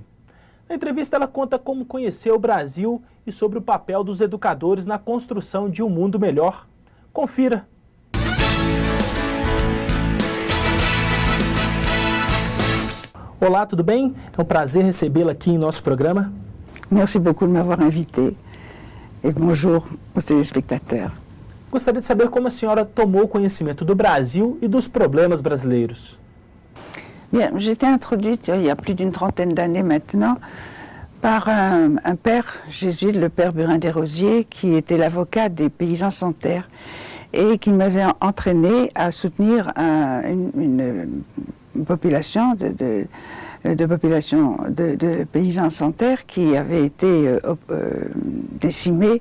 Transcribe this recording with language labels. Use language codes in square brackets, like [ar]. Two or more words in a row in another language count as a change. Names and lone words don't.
[pt] Na entrevista, ela conta como conheceu o Brasil e sobre o papel dos educadores na construção de um mundo melhor. Confira. Olá, tudo bem? É um prazer recebê-la aqui em nosso programa. [fr] Merci beaucoup de m'avoir invité. Et bonjour aux téléspectateurs. [pt] Gostaria de saber como a senhora tomou conhecimento do Brasil e dos problemas brasileiros. [fr] Bien, j'ai été introduite il y a plus d'une trentaine d'années maintenant par un père jésuite, le père Burin Desrosiers, qui était l'avocat des paysans sans terre et qui m'avait entraîné à soutenir une population de paysans sans terre qui avait été décimée.